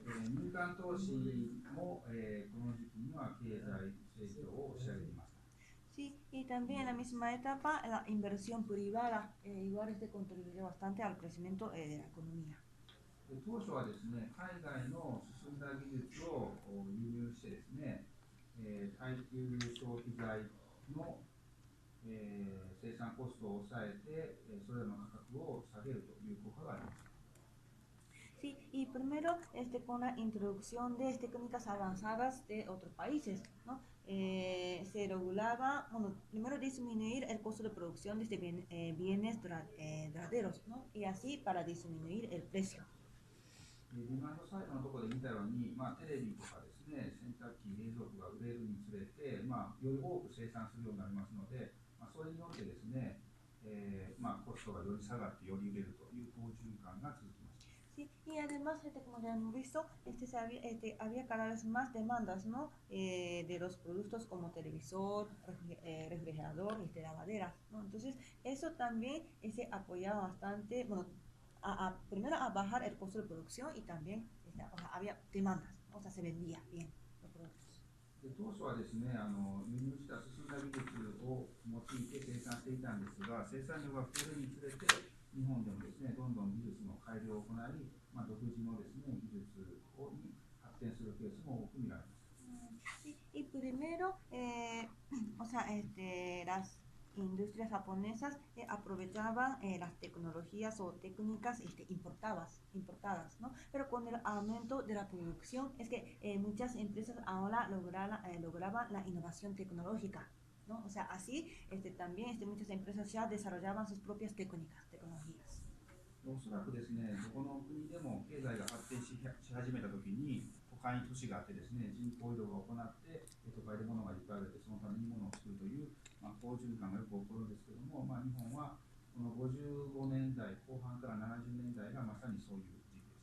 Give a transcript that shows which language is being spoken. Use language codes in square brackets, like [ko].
[ja] 民間投資も、この時期には経済成長を押し上げていました。 [es] Sí, y también en la misma etapa la inversión privada igual contribuyó bastante al crecimiento de la economía. [ja] 当初はですね、海外の進んだ技術を輸入してですね、耐久消費財の、生産コストを抑えて、それらの価格を下げるという効果があります。 [es] Sí, y primero con la introducción de técnicas avanzadas de otros países, ¿no? Se regulaba, bueno, primero disminuir el costo de producción de bienes duraderos, ¿no? Y así para disminuir el precio. [ja] デマンドサイドのところで見たように、テレビとかですね、洗濯機、冷蔵庫が売れるにつれて、より多く生産するようになりますので、それによってですね、コストがより下がってより売れるという好循環が続きます。 [es] Sí, y además, como ya hemos visto, había cada vez más demandas, ¿no? De los productos como televisor, refrigerador, lavaderas, ¿no? Entonces, eso también se apoyaba bastante, bueno, primero a bajar el costo de producción y también o sea, había demandas, ¿no? O sea, se vendía bien los productos. [ja] 当初はですね、輸入した進んだ技術を用いて生産していたんですが、生産量が増えるにつれて、日本でもですね、どんどん技術の改良を行い、独自のですね、技術に発展するケースも多く見られます。 [es] Y primero, o sea, las industrias japonesas aprovechaban las tecnologías o técnicas importadas, ¿no? Pero con el aumento de la producción es que muchas empresas ahora lograban la innovación tecnológica, ¿no? O sea, así también muchas empresas ya desarrollaban sus propias tecnologías. [ja] おそらくですね、どこの国でも経済が発展し始めたときに、都会に都市があってですね、人口移動が行って、都会で物がいっぱいあるで、そのために物を作るという、好循環がよく起こるんですけども、日本はこの55年代後半から70年代がまさにそういう時期でした。